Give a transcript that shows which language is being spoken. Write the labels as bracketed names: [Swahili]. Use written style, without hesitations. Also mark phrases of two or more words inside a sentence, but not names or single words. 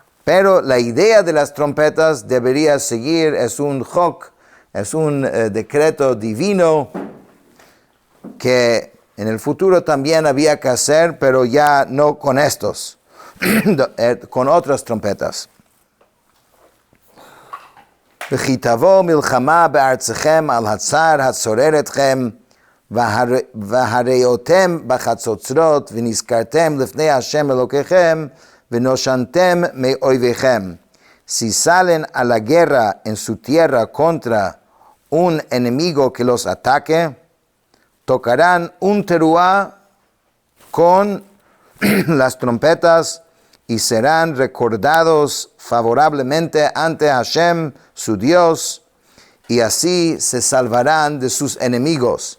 [Spanish] Pero la idea de las trompetas debería seguir, es un chok, es un decreto divino que en el futuro también había que hacer, pero ya no con estos, con otras trompetas. [Hebrew] וכי תבוא מלחמה בארצכם על הצר הצורר אתכם, והראיתם בחצוצרות, ונזכרתם לפני השם אלוקיכם, ונושנתם מאויביכם. [Spanish] Si salen a la guerra en su tierra contra un enemigo que los ataque, tocarán un teruah con las trompetas y serán recordados favorablemente ante Hashem, su Dios, y así se salvarán de sus enemigos.